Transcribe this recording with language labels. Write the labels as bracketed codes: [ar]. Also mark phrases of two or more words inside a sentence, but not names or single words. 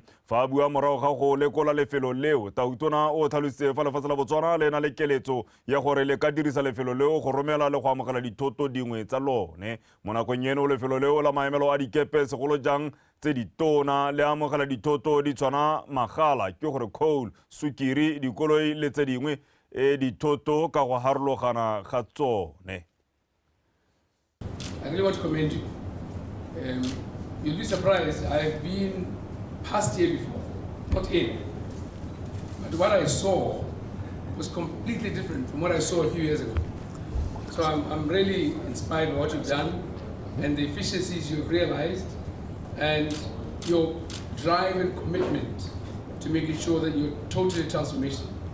[tn] fa a bua morago ga go lekola lefelo leo Tautona o tlhalositse fa lefatshe la Botswana le na le keletso ya gore le ka dirisa lefelo leo go romela le go amogela dithoto dingwe tsa lone mo nakong eno lefelo leo la maemelo a dikepe segolo jang tse ditona le amogela dithoto di tshwana magala ke gore coal sukiri dikoloi le tse dingwe dithoto ka go harologana ga tsone. [en] I really want to commend you. You'll be surprised, I've been past here before, not in. But what I saw was completely different from what I saw a few years ago. So I'm really inspired by what you've done and the efficiencies you've realized and your drive and commitment to making sure that you're totally transformational.